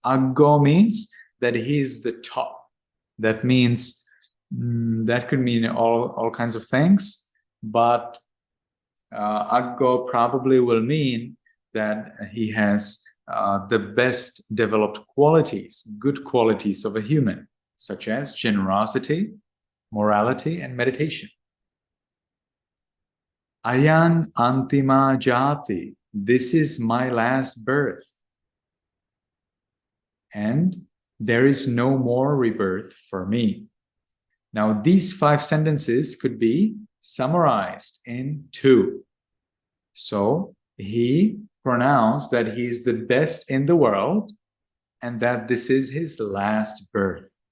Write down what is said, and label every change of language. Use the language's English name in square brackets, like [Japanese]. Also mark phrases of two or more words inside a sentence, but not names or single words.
[English] Aggo means that he is the top. That means that could mean all kinds of things, but aggo probably will mean that he has the best developed qualities, good qualities of a human, such as generosity, morality, and meditation. [Pali] Ayan antima jati. [English] This is my last birth. And there is no more rebirth for me. Now, these 5 sentences could be summarized in 2. So, he pronounced that he is the best in the world and that this is his last birth.